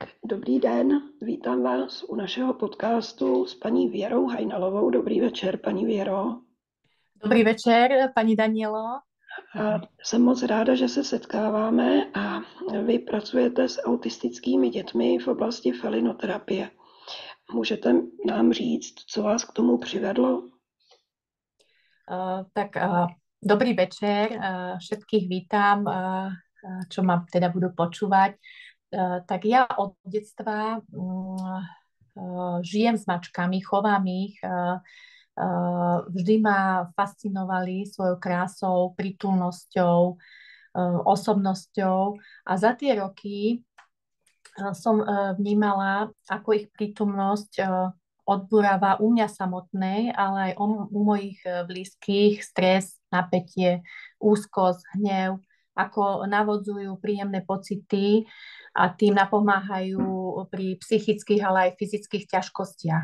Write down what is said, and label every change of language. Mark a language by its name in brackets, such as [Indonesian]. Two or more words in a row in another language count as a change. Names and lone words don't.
[Czech] Dobrý den, vítám vás u našeho podcastu s paní Věrou Hajnalovou. Dobrý večer, paní Věro. [Slovak] Dobrý večer, pani Danielo. [Czech] A jsem moc ráda, že se setkáváme a vy pracujete s autistickými dětmi v oblasti felinoterapie. Můžete nám říct, co vás k tomu přivedlo? [Slovak] Dobrý večer, všetkých vítam, čo ma teda budú počúvať. Tak ja od detstva žijem s mačkami, chovám ich. Vždy ma fascinovali svojou krásou, prítulnosťou, osobnosťou a za tie roky som vnímala, ako ich prítomnosť odburáva u mňa samotnej, ale aj u mojich blízkych stres, napätie, úzkosť, hnev, ako navodzujú príjemné pocity a tým napomáhajú pri psychických, ale aj fyzických ťažkostiach.